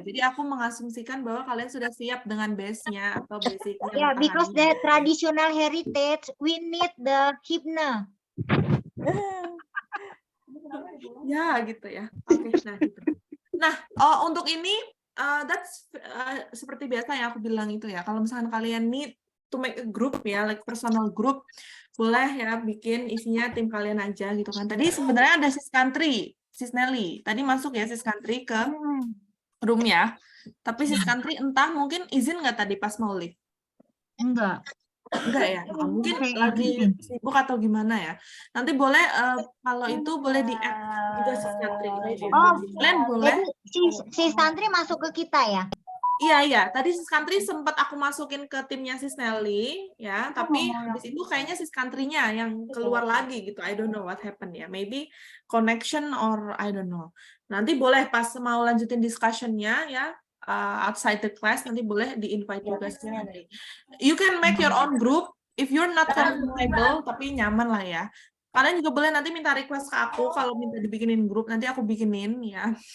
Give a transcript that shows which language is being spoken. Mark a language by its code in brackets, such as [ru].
[id] Jadi aku mengasumsikan bahwa kalian sudah siap dengan base-nya atau basicnya. [en] Yeah, because the traditional heritage, we need the himna. [id] Ya gitu ya. Oke, nah gitu. Nah, untuk ini that's seperti biasa yang aku bilang itu ya. Kalau misalkan kalian [en] need to make a group [id] ya, [en] like personal group, [id] boleh ya bikin isinya tim kalian aja gitu kan. Tadi sebenarnya ada Sis Country, Sis Nelly. Tadi masuk ya Sis Country ke room ya. Tapi Sis Country entah mungkin izin nggak tadi pas mau live? Enggak. Enggak ya, mungkin lagi sibuk atau gimana ya. Nanti boleh kalau itu boleh di-add juga Sis Country. Oh, Kalian boleh. jadi si Santri masuk ke kita ya? Iya. Tadi Sis Country sempat aku masukin ke timnya Sis Nelly, ya. Tapi habis itu kayaknya Sis Country-nya yang keluar lagi gitu. [en] I don't know what happened ya. Maybe connection or I don't know. [id] Nanti boleh pas mau lanjutin discussion-nya ya, [en] outside the class, [id] nanti boleh di-invite juga Sis Country. [en] You can make your own group if you're not comfortable, [id] tapi nyaman lah ya. Kalian juga boleh nanti minta request ke aku kalau minta dibikinin grup, nanti aku bikinin ya.